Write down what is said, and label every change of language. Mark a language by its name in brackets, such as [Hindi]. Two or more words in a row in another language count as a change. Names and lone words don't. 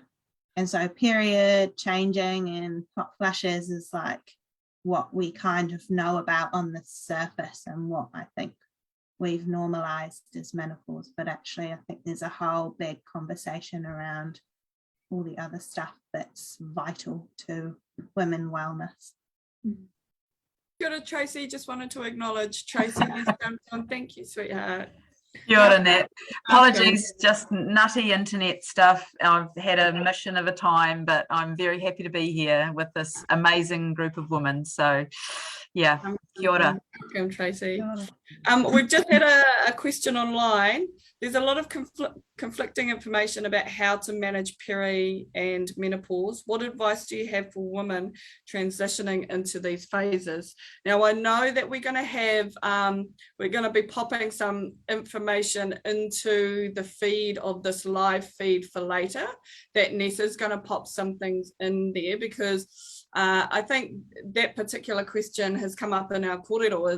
[English] And so period changing and hot flashes is like what we kind of know about on the surface, and what I think we've normalized as menopause. But actually, I think there's a whole big conversation around all the other stuff that's vital to women wellness. [Māori] Kia ora, Tracy. [English] Just wanted to acknowledge Tracy. Thank you, sweetheart. [Māori] Kia ora, Nat. [English] Apologies, just nutty internet stuff. I've had a mission of a time, but I'm very happy to be here with this amazing group of women. So, yeah, [Māori] kia ora. [English] Welcome, Tracy. We've just had a question online. There's a lot of conflicting information about how to manage peri and menopause. What advice do you have for women transitioning into these phases? Now, I know that we're going to be popping some information into the feed of this live feed for later, that Nessa's going to pop some things in there, because I think that particular question has come up in our kōrero.